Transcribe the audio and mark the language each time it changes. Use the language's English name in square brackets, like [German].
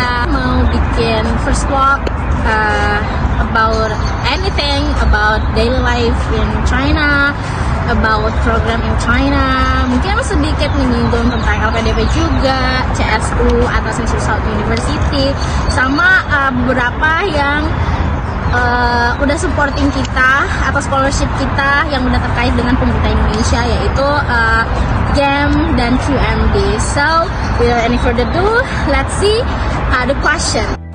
[Indonesian] Mau bikin [English] first vlog about anything about daily life in China, about program in China. [Indonesian] Mungkin sedikit menyinggung tentang LPDP juga, CSU atau Central South University, sama beberapa yang udah supporting kita atau scholarship kita yang udah terkait dengan pemerintah Indonesia, yaitu GEM dan QMB. [English] So without any further ado, let's see the question.